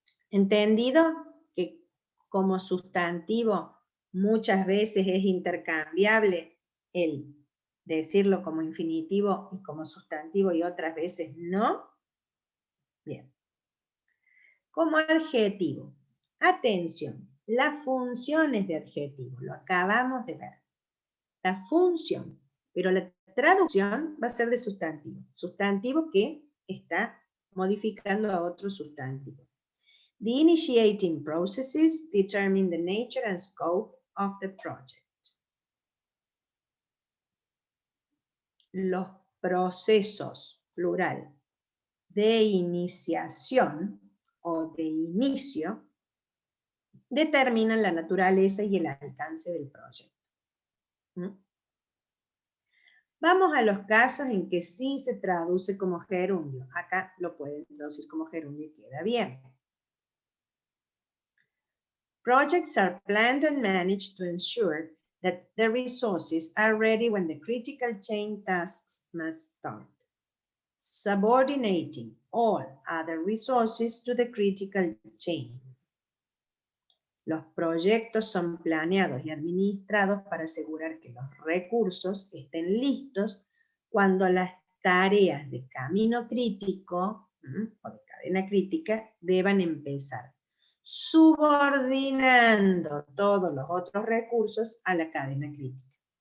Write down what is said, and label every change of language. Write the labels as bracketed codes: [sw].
[es] ¿Entendido? Que como sustantivo muchas veces es intercambiable el decirlo como infinitivo y como sustantivo y otras veces no. Bien. Como adjetivo. Atención, las funciones de adjetivo, lo acabamos de ver. La función, pero la traducción va a ser de sustantivo. Sustantivo que está modificando a otro sustantivo. [en] The initiating processes determine the nature and scope of the project. [es] Los procesos, plural, de iniciación o de inicio determinan la naturaleza y el alcance del proyecto. ¿Mm? Vamos a los casos en que sí se traduce como gerundio. Acá lo pueden traducir como gerundio y queda bien. [en] Projects are planned and managed to ensure that the resources are ready when the critical chain tasks must start, subordinating all other resources to the critical chain. [es] Los proyectos son planeados y administrados para asegurar que los recursos estén listos cuando las tareas de camino crítico o de cadena crítica deban empezar, subordinando todos los otros recursos a la cadena crítica.